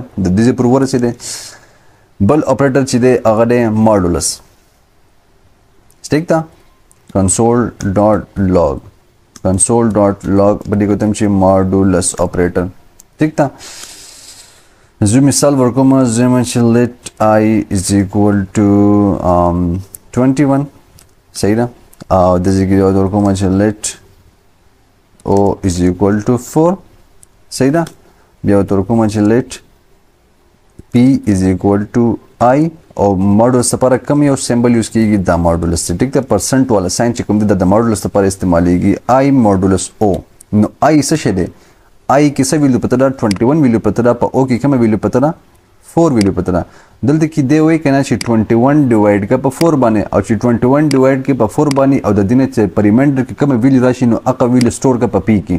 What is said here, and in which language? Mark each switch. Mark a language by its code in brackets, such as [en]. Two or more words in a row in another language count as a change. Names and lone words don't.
[ps] د دې پر ورسې ده بل اپریټر چې دی هغه دی ماډولس. ٹھیک ده. [en] console dot log [ps] په دې کې تم چې ماډولس اپریټر. ٹھیک ده. زه مثال ورکوم زم چې [en] let I is equal to 21. [ps] صحیح ده. او د دې کې ورکوم چې [en] let O is equal to 4. [ps] صحیح ده. بیا ورکوم چې [en] let P is equal to I [ps] او ماډولس لپاره کوم یو سمبل یوز کیږي دا ماډولس. ټیک ده. پرسنٹ والا ساين چې کوم د ماډولس لپاره استعمالېږي I ماډولس O. نو I څه شی دی، I کې څه ویلیو پته ده 21 ویلیو پته ده، په O کې کوم ویلیو پته ده 4 ویلیو پته ده. دلته کې دی وایي کنه چې 21 ډیوایډ کا په 4 باندې او چې 21 ډیوایډ کې په 4 باندې او د دینه چې په ریمایندر کې کوم ویلیو راشي نو هغه ویلیو سٹور کا په P کې.